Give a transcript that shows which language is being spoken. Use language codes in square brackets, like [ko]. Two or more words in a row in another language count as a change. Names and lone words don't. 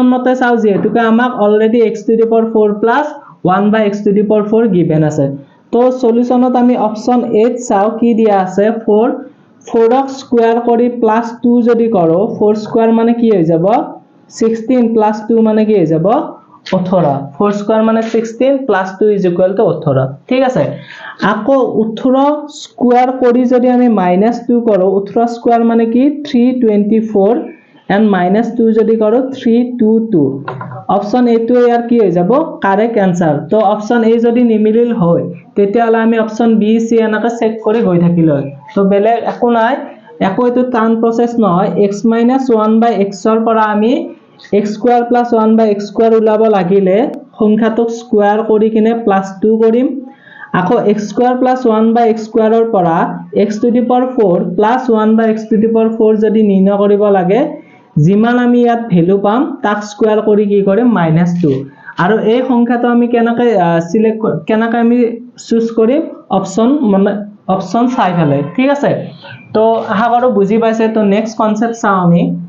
[as] মতে চাও যেহেতুকে আমাক অলৰেডি [en] x to the power 4 [as] plus 1 by x to the power 4 given আছে তো সলিউশনত আমি অপশন এ চাও কি দিয়া আছে 4 4 ক স্কয়াৰ কৰি +2 যদি কৰো 4 স্কয়াৰ মানে কি হৈ যাব 16 +2 মানে কি হৈ যাব 18 4 স্কয়ার মানে 16 [en] plus 2 is equal to 18 [as] ঠিক আছে আকৌ 18 স্কয়ার কৰি যদি আমি -2 কৰো 18 স্কয়ার মানে কি 324 and -2 যদি করো 3 2 2 অপশন এ তো ইয়ার কি হয়ে যাব [en] correct answer [as] তো অপশন এ যদি নিমিলিল হয় তেতিয়ালে আমি অপশন বি সি এনেকা চেক কৰি গৈ থাকিল হয় তো বেলেগ একো নাই একো এটো টান প্ৰসেস নহয় x - 1 / x ৰ পৰা আমি x² + 1 / x² উলাব লাগিলে সংখ্যাটোক স্কয়ার কৰি কিনে +2 কৰিম আকৌ x² + 1 / x² ৰ পৰা x⁴ + 1 / x⁴ যদি নিৰ্ণয় কৰিব লাগে যিমান আমি ইয়াত ভ্যালু পাম তাক স্কয়ার কৰি কি কৰিম -2 আৰু এই সংখ্যাটো আমি কেনেকৈ সিলেক্ট কেনেকৈ আমি চুজ কৰিম অপশন মানে অপশন চাই ফেলে ঠিক আছে তো আশা কৰো বুজি পাইছে তো [en] next concept [as] চাও আমি